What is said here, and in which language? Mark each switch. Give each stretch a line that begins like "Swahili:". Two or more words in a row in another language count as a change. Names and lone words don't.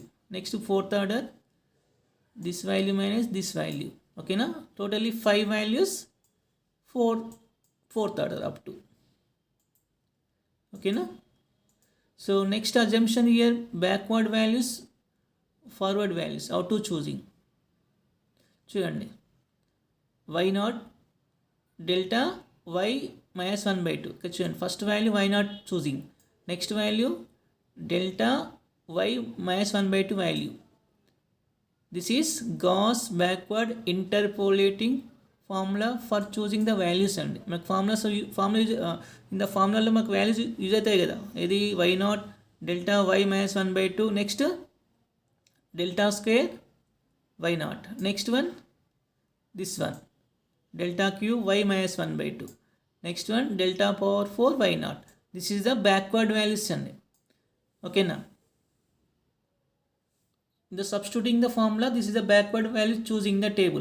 English: Next to fourth order, this value minus this value, okay na, totally 5 values for fourth order up to, okay na. So next assumption here, backward values, forward values, how to choosing.
Telugu: చూడండి,
English: y naught delta y minus 1 by 2, okay, చూడండి first value y naught choosing, next value delta y minus 1 by 2 value. This is Gauss backward interpolating formula for choosing the values,
Telugu: అండి మనకు ఫార్ములా ఇన్ ద ఫార్ములాలో మనకు వాల్యూస్ యూజ్ అవుతాయి కదా, ఇది
English: y naught delta y minus 1 by 2, next delta square y naught, next one this one delta cube y minus 1 by 2, next one delta power 4 y naught. This is the backward values, అండి okay na. The substituting the formula, this is the backward value choosing the table.